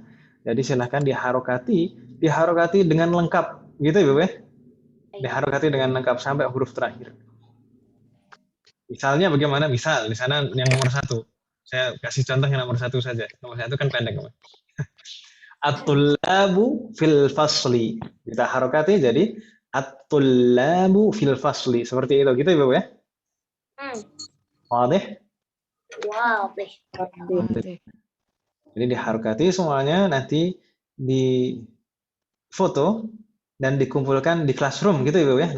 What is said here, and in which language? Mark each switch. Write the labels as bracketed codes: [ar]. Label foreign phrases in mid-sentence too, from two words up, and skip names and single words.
[id] Jadi silahkan diharokati dengan lengkap, gitu Ibu ya? Diharokati dengan lengkap sampai huruf terakhir. Misalnya bagaimana? Misal di sana yang nomor 1. Saya kasih contoh yang nomor 1 saja. Nomor 1 kan pendek. [ar] At-tullabu fil fasli. [id] Kita harokati jadi [ar] at-tullabu fil fasli. [id] Seperti itu, gitu Ibu ya? Wadih? [ar] Wadih. [id] Jadi diharokati semuanya, nanti di foto dan dikumpulkan di classroom gitu Ibu ya.